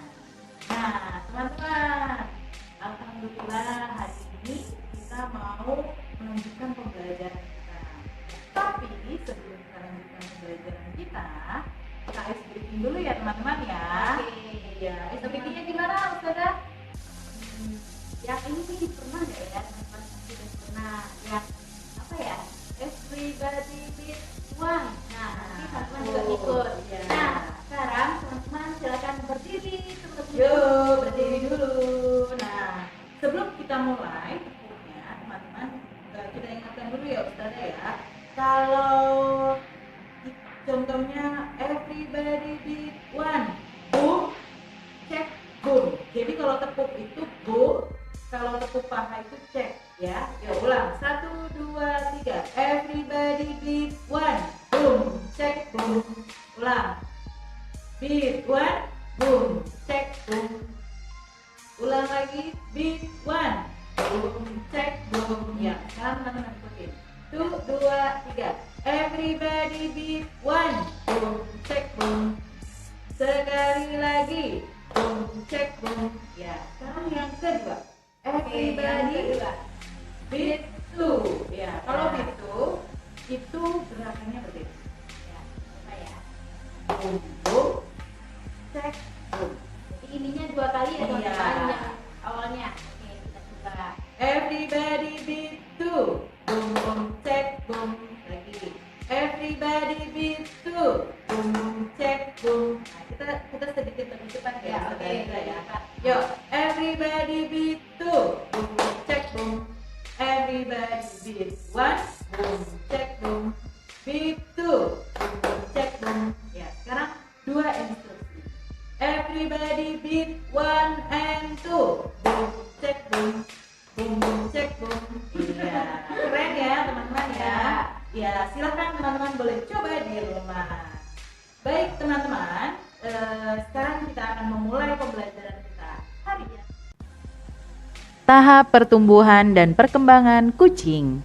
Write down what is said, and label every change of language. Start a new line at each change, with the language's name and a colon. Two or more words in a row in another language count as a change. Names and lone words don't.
Indonesian: Nah teman-teman, alhamdulillah hari ini kita mau melanjutkan pembelajaran kita. Tapi sebelum kita lanjutkan pembelajaran kita
English: ice breaking
Indonesian: dulu ya teman-teman ya. Oke. Ya,
English: ice breakingnya
Indonesian: gimana Ustazah? Yang ini sih pernah nggak ya teman-teman? Sudah pernah yang apa ya,
English: everybody beat one.
Indonesian: Nah nanti teman-teman juga ikut ya. Nah sekarang teman-teman silakan berdiri teman-teman. Yuk berdiri dulu. Nah sebelum kita mulai tepuknya teman-teman, kita ingatkan dulu ya Ustazah ya, kalau contohnya
English: everybody beat one, boom, cek, boom.
Indonesian: Jadi kalau tepuk itu boom, kalau tepuk paha itu cek ya. Ya ulang, 1, 2, 3.
English: Everybody beat one, boom, cek, boom. Ulang, beat one, boom, cek, boom.
Indonesian: Ulang lagi,
English: beat one, boom, cek, boom.
Indonesian: Ya, sekarang teman-teman ikutin. 1, 2, 3.
English: Everybody beat one, boom, cek, boom.
Indonesian: Sekali lagi, boom, cek, boom. Ya, sekarang yang kedua.
English: Everybody beat two.
Indonesian: Ya, kalau
English: beat two
Indonesian: itu gerakannya berbeda. Ya, apa ya? Boom, boom, cek, boom. Jadi ininya 2 kali ya Iya. teman-teman awalnya. Oke kita coba.
English: Everybody beat two. Boom, boom, cek, boom. Lagi. Everybody beat two. Boom, boom, cek, boom.
Indonesian: Nah, kita sedikit lebih cepat ya. Ya, oke. Ya. Yuk,
English: everybody beat two. Boom, boom, cek, boom. Everybody beat one. Boom, cek, boom. Beat two. Boom, boom,
Indonesian: cek, boom. Ya, sekarang 2 instruksi.
English: Everybody beat one and two. Boom, cek, boom. Boom, boom, cek, boom.
Indonesian: Iya, keren ya teman-teman ya. Ya, silakan teman-teman boleh coba di rumah. Baik teman-teman, sekarang kita akan memulai pembelajaran kita hari ini. Tahap pertumbuhan dan perkembangan kucing.